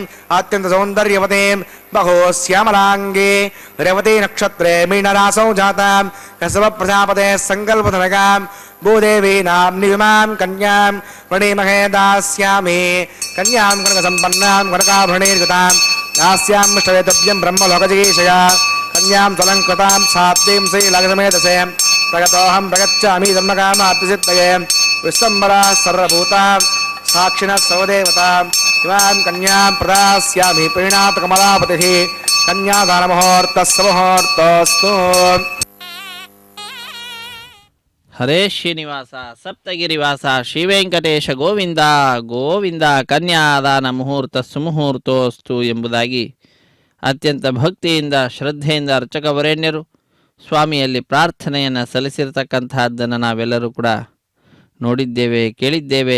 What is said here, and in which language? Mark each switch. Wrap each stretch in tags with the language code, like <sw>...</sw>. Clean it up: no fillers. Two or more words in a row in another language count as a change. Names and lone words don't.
<sa>अत्यन्त सौन्दर्यवतीं बहो श्यामलाङ्गी रेवती नक्षत्रे मीनराशौ जातां कसव प्रजापते सङ्कल्पधनकां भूदेवि नाम्नि विमां कन्यां प्रणीमहे दास्यामि कन्यां कनक सम्पन्नां कनकाभरणैर्गतां दास्यां ष्टवेतव्यं ब्रह्मलोकजिगीषया कन्यां त्वलङ्कृतां सात्वीं श्रीलग्नमेधसे प्रगतोऽहं प्रगच्छामि धर्मकामाप्तिसिद्धये विश्वम्बरा सर्वभूतां साक्षिणः सर्वदेवतां इमां कन्यां प्रदास्यामि प्रीणातकमलापतिः कन्यादानमुहूर्तस्समुहूर्तोऽस्तु</sa> <kn>ಹರೇ ಶ್ರೀನಿವಾಸ ಸಪ್ತಗಿರಿವಾಸ ಶ್ರೀವೆಂಕಟೇಶ ಗೋವಿಂದ ಗೋವಿಂದ</kn> <sa>कन्यादान मुहूर्त सुमुहूर्तोस्तु</sa> <kn>ಎಂಬುದಾಗಿ ಅತ್ಯಂತ ಭಕ್ತಿಯಿಂದ ಶ್ರದ್ಧೆಯಿಂದ ಅರ್ಚಕ ವರೇಣ್ಯರು ಸ್ವಾಮಿಯಲ್ಲಿ ಪ್ರಾರ್ಥನೆಯನ್ನು ಸಲ್ಲಿಸಿರತಕ್ಕಂತಹದ್ದನ್ನು ನಾವೆಲ್ಲರೂ ಕೂಡ ನೋಡಿದ್ದೇವೆ, ಕೇಳಿದ್ದೇವೆ.</kn>